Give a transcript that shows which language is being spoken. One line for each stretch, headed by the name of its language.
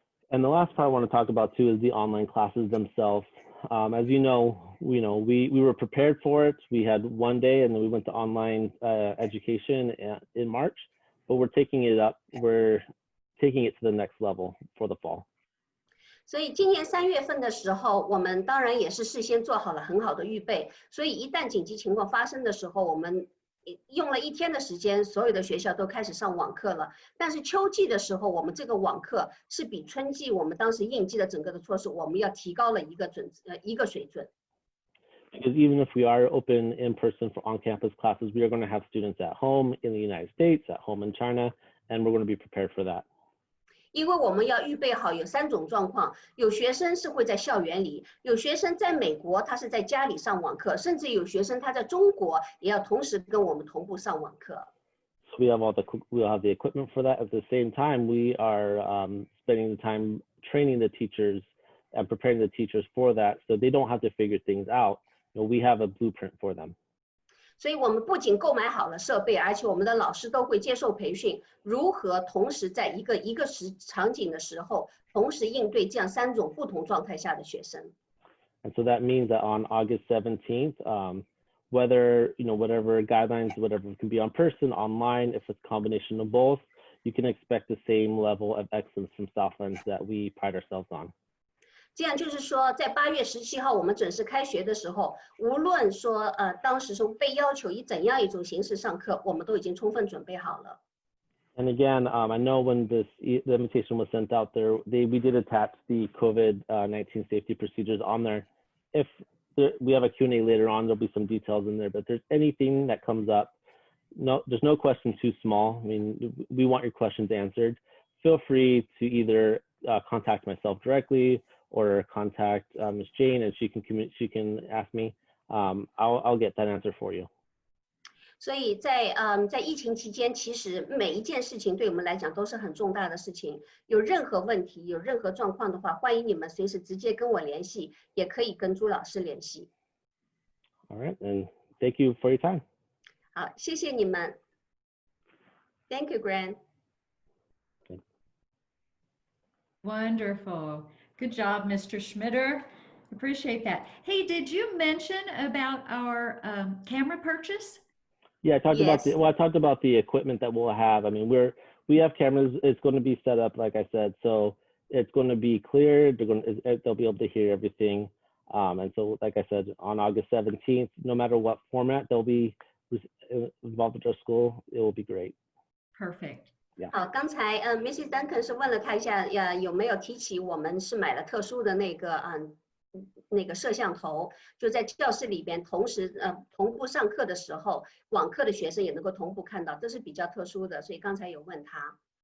English: And the last part I want to talk about too is the online classes themselves. As you know, we were prepared for it. We had one day and then we went to online education in March, but we're taking it to the next level for the fall.
Chinese: 所以今年3月份的时候，我们当然也是事先做好了很好的预备，所以一旦紧急情况发生的时候，我们用了1天的时间，所有的学校都开始上网课了。但是秋季的时候，我们这个网课是比春季我们当时应季的整个的措施，我们要提高了一个水准。
English: Because even if we are open in person for on-campus classes, we are going to have students at home in the United States, at home in China, and we're going to be prepared for that.
Chinese: 因为我们要预备好有3种状况，有学生是会在校园里，有学生在美国，他是在家里上网课，甚至有学生他在中国也要同时跟我们同步上网课。
English: So we'll have the equipment for that. At the same time, we are spending the time training the teachers and preparing the teachers for that, so they don't have to figure things out. We have a blueprint for them.
Chinese: 所以我们不仅购买好了设备，而且我们的老师都会接受培训，如何同时在一个场景的时候，同时应对这样3种不同状态下的学生。
English: And so that means that on August 17th, whether, whatever guidelines, whatever can be on person, online, if it's a combination of both, you can expect the same level of excellence from Southlands that we pride ourselves on.
Chinese: 这样就是说，在8月17号我们准时开学的时候，无论说当时是被要求以怎样一种形式上课，我们都已经充分准备好了。
English: And again, I know when the invitation was sent out there, we did attach the COVID-19 safety procedures on there. If we have a Q&A later on, there'll be some details in there, but if there's anything that comes up, there's no question too small. I mean, we want your questions answered. Feel free to either contact myself directly or contact Ms. Jane, and she can ask me. I'll get that answer for you.
Chinese: 所以在疫情期间，其实每一件事情对我们来讲都是很重大的事情。有任何问题、有任何状况的话，欢迎你们随时直接跟我联系，也可以跟朱老师联系。
English: All right, and thank you for your time.
Chinese: 好，谢谢你们。
English: Thank you, Gran. Wonderful. Good job, Mr. Schmitter. Appreciate that. Hey, did you mention about our camera purchase? Yeah, I talked about Yes. I talked about the equipment that we'll have. I mean, we have cameras. It's going to be set up, like I said, so it's going to be clear. They'll be able to hear everything. And so, like I said, on August 17th, no matter what format they'll be involved with our school, it will be great. Perfect.
Chinese: 好，刚才Mrs. Duncan 是问了他一下，有没有提起我们是买了特殊的那个摄像头，就在教室里边同时同步上课的时候，网课的学生也能够同步看到，这是比较特殊的，所以刚才有问他。